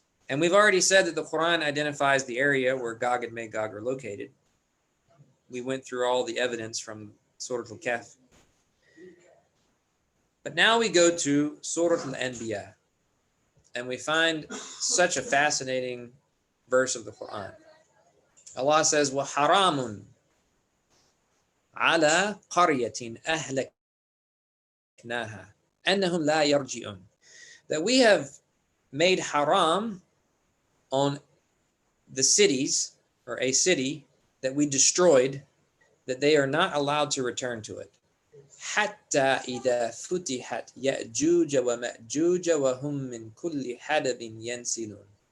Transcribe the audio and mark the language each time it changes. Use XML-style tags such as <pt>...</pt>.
<en>And we've already said that the Quran identifies the area where Gog and Magog are located. We went through all the evidence from Surah Al-Kahf. But now we go to Surah Al-Anbiya, and we find such a fascinating verse of the Quran.</en> <ar>Allah says, وَحَرَامٌ عَلَى قَرْيَةٍ أَهْلَكْنَاهَا أَنَّهُمْ لَا يَرْجِعُونَ.</ar> <en>That we have made haram on the cities, or a city that we destroyed, that they are not allowed to return to it.</en> <ar>حَتَّى إِذَا فُتِحَتْ يَأْجُوجَ وَمَأْجُوجَ وَهُمْ مِنْ كُلِّ حَدَبٍ يَنْسِلُونَ.</ar>